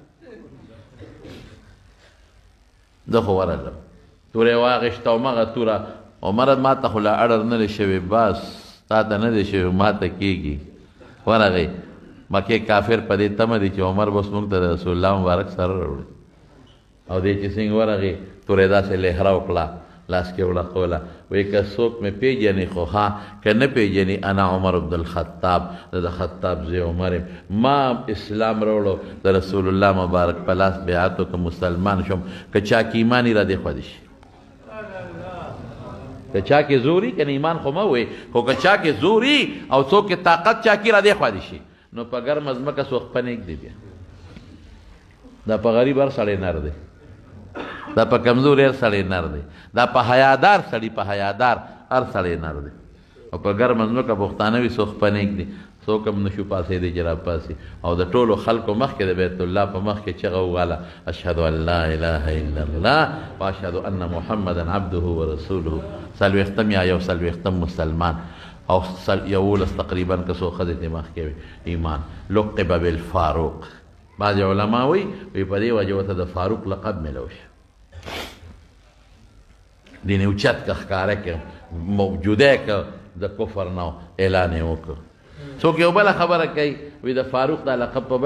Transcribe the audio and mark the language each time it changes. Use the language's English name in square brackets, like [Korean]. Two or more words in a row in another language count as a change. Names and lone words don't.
[Pashto] زه خو ورغلم توره یې واخېسته او مغه توره عمره ما ته خو لا اړر نه دی شوی بس تا ته نه دی شوی ما ته کېږي ورغی مکې کافر په دې تمه دی چې عمر بس موږ ته د رسول الله مبارک سره راوړي او دی چې څنګه ورغی توره یې داسې لهره وکړه لاس کې وړقوله وایي که څوک مې پېژني خو ها که نه پېژني [Arabic] انا عمر بن الخطاب [Pashto] زه د خطاب زوی عمر یم ما اسلام راوړو د رسول الله مبارک په لاس بیعت وکړه مسلمان شوم که چا کې ایمان یې را دې خوا دي شي که چا کې زوري که نه ایمان خو مه وایي خو که چا کې زوري او څوک کې طاقت چا کې را دې خوا دي شي نو په ګرمه ځمکه څوک په نږدې بیا دا په غریب هر سړی نر دی دا په کمزور هر سړی نر دی دا په حیادار سړی په حیادار هر سړی نر دی او په ګرمه ځمکه پښتانه وي څوک په نږدې څوک هم نشو پاسېدی چې راپاسي او د ټولو خلکو مخکې د بیت الله په مخکې چغه وواله [Arabic] اشهد ان لا اله الا الله واشهد ان محمدا عبده ورسوله [Pashto] څلوېښتم یا یو څلوېښتم مسلمان او یولس تقریبا که څو ښځې ترې مخکې وي ایمان [Arabic] لقب بالفاروق [Pashto] بعض علما وی په دې وجه ورته د فاروق لقب میلو شو دین اوچت که ښکاره که موجوده که د کفر نه اعلان یې وکړ څوک یو بله خبره کوي وی د فاروق دا لقب په